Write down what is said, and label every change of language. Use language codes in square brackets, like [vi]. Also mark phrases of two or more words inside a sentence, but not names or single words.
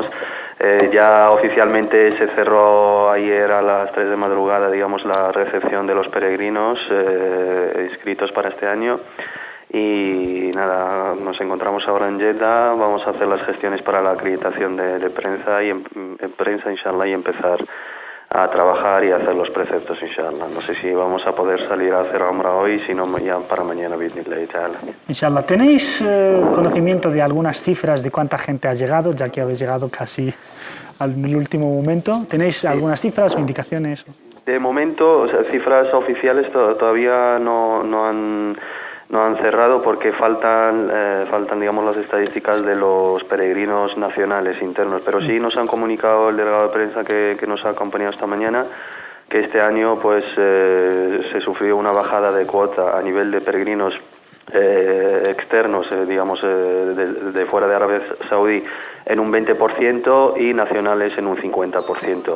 [es] Ya oficialmente se cerró ayer a las 3 de madrugada, digamos, la recepción de los peregrinos inscritos para este año. Y nada, nos encontramos ahora en Jeddah, vamos a hacer las gestiones para la acreditación de prensa y en prensa, inshallah, y empezar a trabajar y a hacer los preceptos, inshallah. No sé si vamos a poder salir a hacer Umrah hoy, si no ya para mañana, [ar] بإذن الله تعالى. [es] Inshallah. ¿Tenéis conocimiento de algunas cifras de cuánta gente ha llegado, ya que habéis llegado casi en el último momento? ¿Tenéis algunas cifras o indicaciones? De momento, o sea, cifras oficiales todavía no han cerrado porque faltan digamos, las estadísticas de los peregrinos nacionales internos, pero sí nos han comunicado el delegado de prensa que nos ha acompañado esta mañana que este año pues se sufrió una bajada de cuota a nivel de peregrinos externos, digamos, de fuera de Arabia Saudí en un 20% y nacionales en un 50%.